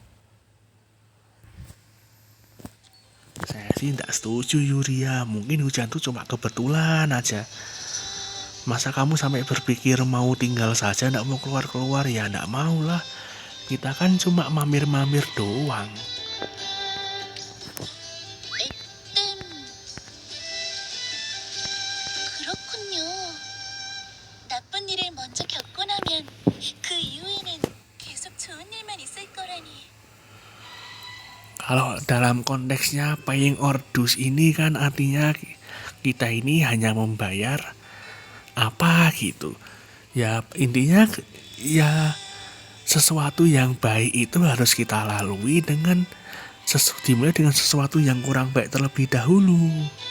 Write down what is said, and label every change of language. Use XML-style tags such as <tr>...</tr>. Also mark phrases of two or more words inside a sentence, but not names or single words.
<id>Saya sih nggak setuju Yuria, mungkin hujan tuh cuma kebetulan aja. Masa kamu sampai berpikir mau tinggal saja, nggak mau keluar-keluar? Ya nggak mau lah. Kita kan cuma mampir-mampir doang.</id> <ko>그렇군요. 나쁜 일을 먼저 겪고 나면 그 이후에는 계속 좋은 일만 있을 거라니.</ko> <id>dalam konteksnya</id> <en>paying or dues</en> <id>ini kan artinya kita ini hanya membayar apa gitu. Ya intinya ya sesuatu yang baik itu harus kita lalui dengan dimulai dengan sesuatu yang kurang baik terlebih dahulu.</id>